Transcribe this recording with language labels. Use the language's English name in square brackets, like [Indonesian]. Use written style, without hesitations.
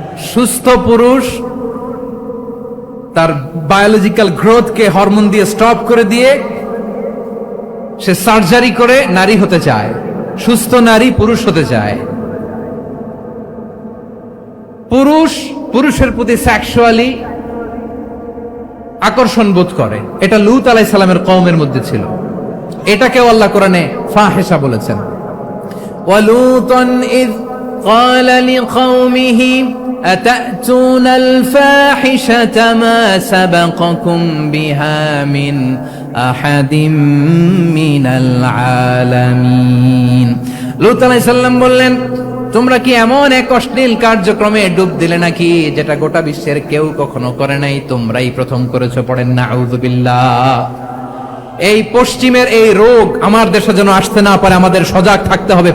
[Bangla] সুস্থ পুরুষ তার বায়োলজিক্যাল গ্রোথকে হরমোন দিয়ে স্টপ করে দিয়ে সে সার্জারি করে নারী হতে চায়। সুস্থ নারী পুরুষ হতে চায়। পুরুষ পুরুষের প্রতি সেক্সুয়ালি আকর্ষণ বোধ করে। এটা লূত আলাইহিস সালামের কওমের মধ্যে ছিল। এটাকেও আল্লাহ কোরআনে ফাহিশা বলেছেন। [Arabic] ওয়ালুতান ইয قال لقومه أتأتون الفاحشة ما سبقكم بها من أحد من العالمين। [Bangla] লূত আলাইহিস সালাম বললেন, তোমরা কি এমন এক অশ্লীল কার্যক্রমে ডুব দিলে নাকি যেটা গোটা বিশ্বের কেউ কখনো করে নাই? তোমরাই প্রথম করেছো। পড়েন নাউযুবিল্লাহ। এই পশ্চিমের এই রোগ আমার দেশে যেন আসতে না পারে, আমাদের সজাগ থাকতে হবে।